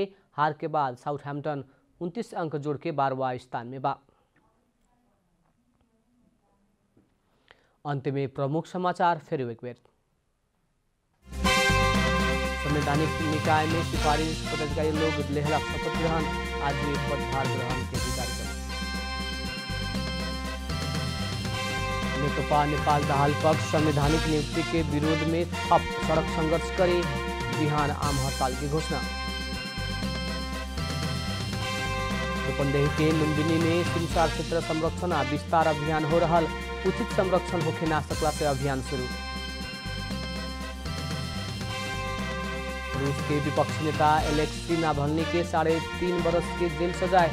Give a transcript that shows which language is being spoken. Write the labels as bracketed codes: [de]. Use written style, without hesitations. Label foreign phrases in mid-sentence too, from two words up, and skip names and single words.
[bho] हार के बाद साउथहैम्पटन 29 अंक जोड़ के 12वां स्थान में बा। अंत में प्रमुख समाचार फिर एक बेर। संवैधानिक निकाय में सिफारिश पदाधिकारी लोग लेहला शपथ ग्रहण। आज भी पदभार ग्रहण के भी कार्यक्रम। नेकपा नेपाल दाहाल पक्ष संवैधानिक नियुक्ति के विरोध में थप सड़क संघर्ष करे। बिहान आम हड़ताल की घोषणा। रूपन्देही के लुम्बिनी में सिमसार क्षेत्र संरक्षण आ विस्तार अभियान हो रहा। उचित संरक्षण होखे ना सकला से अभियान शुरू। रूस के विपक्षी नेता एलेक्सी नाभल्नी के 3.5 बरस के जेल सजाए।